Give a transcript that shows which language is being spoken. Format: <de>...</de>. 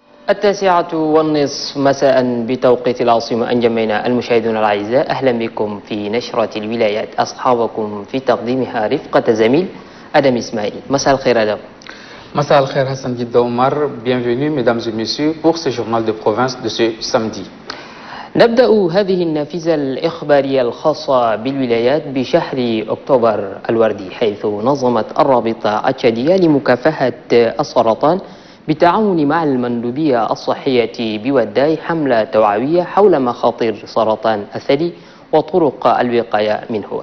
<ar>التاسعة والنصف مساء بتوقيت العاصمة. أنجمينا المشاهدون الأعزاء، أهلا بكم في نشرة الولايات. أصحابكم في تقديمها رفقة زميل أدم إسماعيل. مساء الخير أدم. مساء الخير</ar> <fr>Hassan Guida Omar. Bienvenue mesdames et messieurs pour ce journal de province de ce samedi.</fr> <ar>نبدأ هذه النافذة الإخبارية الخاصة بالولايات بشهر أكتوبر الوردي، حيث نظمت الرابطة التشادية لمكافحة السرطان بالتعاون مع المندوبية الصحية بوداي حملة توعوية حول مخاطر سرطان الثدي وطرق الوقاية منه.</ar>